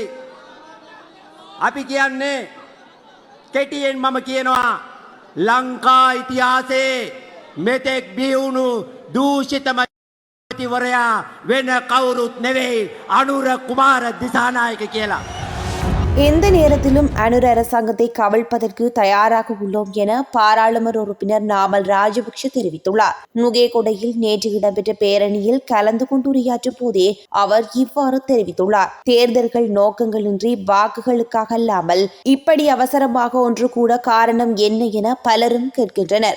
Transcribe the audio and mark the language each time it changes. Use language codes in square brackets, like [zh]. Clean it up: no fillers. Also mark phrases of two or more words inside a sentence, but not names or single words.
[si] අපි කියන්නේ කෙටියෙන් මම කියනවා, ලංකා ඉතිහාසයේ මෙතෙක් බිහිවුණු දූෂිතම මැතිවරයා වෙන කවුරුත් නෙවෙයි, අනුර කුමාර දිසානායක කියලා. [ta] எந்த நேரத்திலும் அனுர அரசாங்கத்தை கவிழ்ப்பதற்கு தயாராக உள்ளோம் என பாராளுமன்ற உறுப்பினர் நாமல் ராஜபக்ஷ தெரிவித்துள்ளார். நுகேகொடையில் நேற்று இடம்பெற்ற பேரணியில் கலந்து கொண்டுரையாற்றும் போதே அவர் இவ்வாறு தெரிவித்துள்ளார். தேர்தல்கள் நோக்கங்களின்றி வாக்குகளுக்காக அல்லாமல் இப்படி அவசரமாக ஒன்று கூட காரணம் என்ன என பலரும் கேட்கின்றனர்.